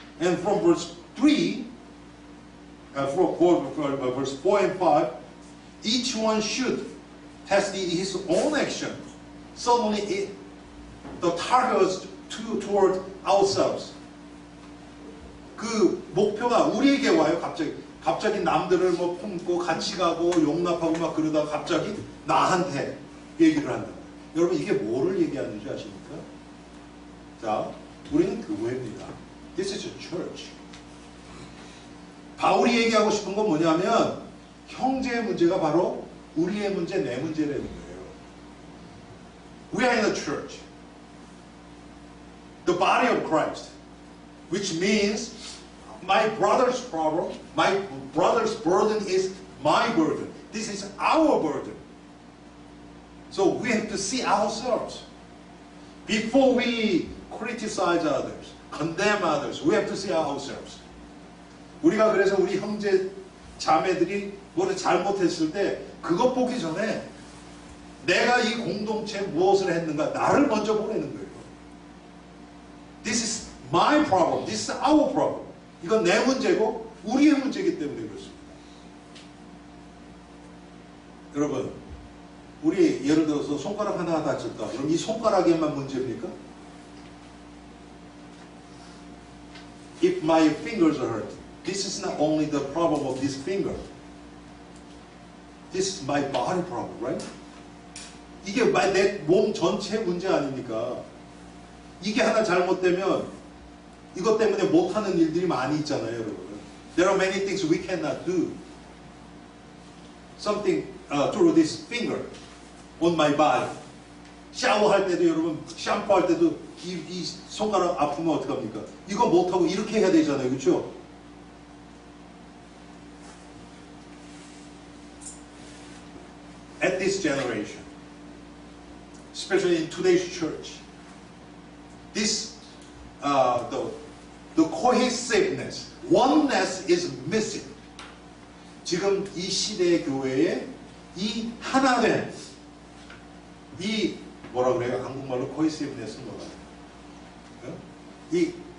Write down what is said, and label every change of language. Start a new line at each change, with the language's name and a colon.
English: And from verse 3 verse 4 and 5, each one should test his own action. Suddenly the target is toward ourselves.
Korean: 그 목표가 우리에게 와요. 갑자기 남들을 뭐 품고 같이 가고 용납하고 막 그러다가 갑자기 나한테 얘기를 한다. 여러분, 이게 뭐를 얘기하는지 아십니까? 자, 우리는 교회입니다.
English: This is a church.
Korean: 바울이 얘기하고 싶은 건 뭐냐면 형제의 문제가 바로 우리의 문제, 내 문제라는 거예요.
English: We are in a church. The body of Christ. Which means my brother's problem, my brother's burden is my burden. This is our burden. So we have to see ourselves. Before we criticize others, condemn others, we have to see ourselves.
Korean: 우리가 그래서 우리 형제 자매들이 뭐를 잘못했을 때 그것 보기 전에 내가 이 공동체에 무엇을 했는가 나를 먼저 보내는 거예요.
English: This is my problem. This is our problem.
Korean: 이건 내 문제고 우리의 문제이기 때문에 그렇습니다. 여러분, 우리 예를 들어서 손가락 하나 다쳤다. 그럼 이 손가락에만 문제입니까?
English: If my fingers are hurt, this is not only the problem of this finger. This is my body problem, right?
Korean: 이게 내 몸 전체의 문제 아닙니까? 이게 하나 잘못되면 이것 때문에 못하는 일들이 많이 있잖아요, 여러분.
English: There are many things we cannot do. Something through this finger on my body.
Korean: 샤워할 때도 여러분, 샴푸할 때도 이 손가락 아프면 어떡합니까? 이거 못하고 이렇게 해야 되잖아요, 그렇죠?
English: At this generation, especially in today's church, this the cohesiveness, oneness is missing.
Korean: 지금 이 시대의 교회에 이 하나된 이 뭐라 그래요? 한국말로 cohesiveness는 뭐라 그래요?